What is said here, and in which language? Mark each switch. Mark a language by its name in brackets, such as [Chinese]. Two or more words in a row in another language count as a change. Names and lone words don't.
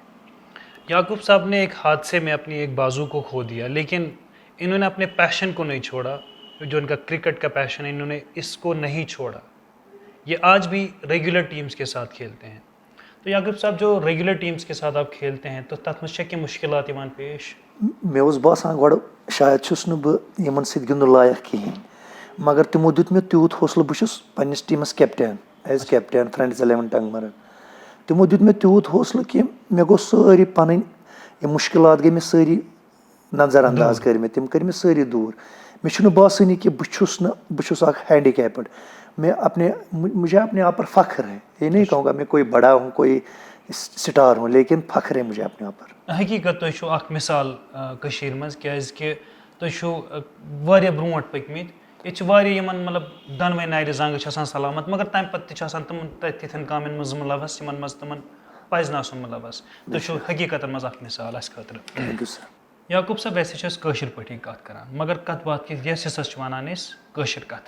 [Urdu] یعقوب صاحب نے ایک حادثے میں اپنی ایک بازو کو کھو دیا, لیکن انہوں نے اپنے پیشن کو نہیں چھوڑا. جو ان کا کرکٹ کا پیشن ہے انہوں نے اس کو نہیں چھوڑا. یہ آج بھی ریگولر ٹیمز کے ساتھ کھیلتے ہیں. تو یعقوب صاحب, جو ریگولر ٹیمز کے ساتھ آپ کھیلتے ہیں [Kashmiri] تو تَتھ منٛز چھا کینٛہہ مُشکِلات یِوان پیش؟ مےٚ اوس باسان گۄڈٕ شاید چھُس نہٕ بہٕ یِمن سۭتۍ گِنٛدُن لایق کِہیٖنۍ, مگر تِمو دیُت مےٚ تیوٗت حوصلہٕ. بہٕ چھُس پنٛنِس ٹیٖمَس کیپٹین, [English] as captain [Kashmiri] فرٛٮ۪نٛڈٕز 11 ٹنٛگمرگ. تِمو دیُت مےٚ تیوٗت حوصلہٕ کہِ مےٚ گوٚو سٲری پَنٕنۍ یِم مُشکِلات گٔے مےٚ سٲری نظر انداز کٔرۍ مےٚ, تِم کٔرۍ مےٚ سٲری دوٗر. مےٚ چھُنہٕ باسٲنی کہ بہٕ چھُس اکھ ہینڈی کیپڈ. [Urdu] مجھے اپنے آپ پر فخر ہے. یہ نہیں کہوں گا میں کوئی بڑا ہوں, کوئی سٹار ہوں, لیکن فخر ہے مجھے اپنے آپ پر. [Kashmiri] حقیقت تُہۍ چھُو اکھ مثال کٔشیٖرِ منٛز, کیٛازِکہِ تُہۍ چھُو واریاہ برونٛٹھ پٔکمٕتۍ. ییٚتہِ چھِ واریاہ یِمن مطلب دۄنوَے نَرِ زنٛگہٕ چھِ آسان سلامت, مگر تَمہِ پتہٕ تہِ چھِ آسان تِمن تِتھٮ۪ن کامٮ۪ن منٛز مُلوث یِمن منٛز تِمن پَزِ نہٕ آسُن مُلوث. تُہۍ چھُو حقیٖقتن منٛز اکھ مثال اَسہِ خٲطرٕ. یعقوب صٲب, ویسے چھِ أسۍ کٲشِر پٲٹھی کَتھ کران, مگر کَتھ باتھ کہِ یَس حِصس چھِ وَنان أسۍ کٲشِر کَتھٕ.